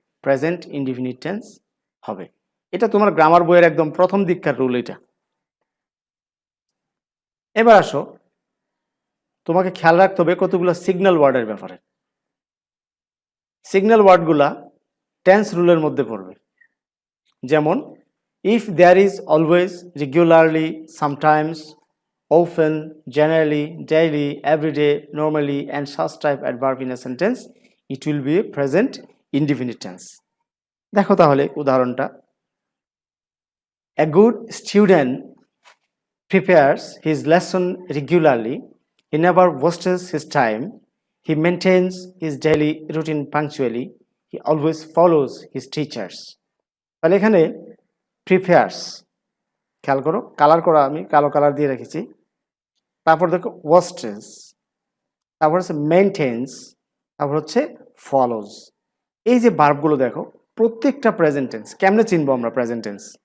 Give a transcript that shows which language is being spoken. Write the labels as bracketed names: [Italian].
[Bangla] Present indefinite tense হবে। এটা তোমার গ্রামার বইয়ের একদম প্রথম দিককার রুল এটা। এবার আসো, তোমাকে খেয়াল রাখতে হবে কতগুলো সিগন্যাল ওয়ার্ডের ব্যাপারে। সিগন্যাল ওয়ার্ডগুলা টেন্স রুলের মধ্যে পড়বে। [English] যেমন if there is always, regularly, sometimes, often, generally, daily, everyday, normally, and such type adverb in a sentence, it will be a present indefinite tense. [Bangla] দেখো তাহলে উদাহরণটা। [English] A good student prepares his lesson regularly. He never wastes his time. He maintains his daily routine punctually. He always follows his teachers. [Bangla] তাহলে এখানে prepares, খেয়াল করো, colour করা, আমি কালো কালার দিয়ে রেখেছি। তারপর দেখো wastes, তারপর হচ্ছে মেইনটেন্স, তারপর হচ্ছে ফলোজ। এই যে ভার্বগুলো দেখো প্রত্যেকটা প্রেজেন্ট টেন্স। কেমনে চিনবো আমরা প্রেজেন্ট টেন্স?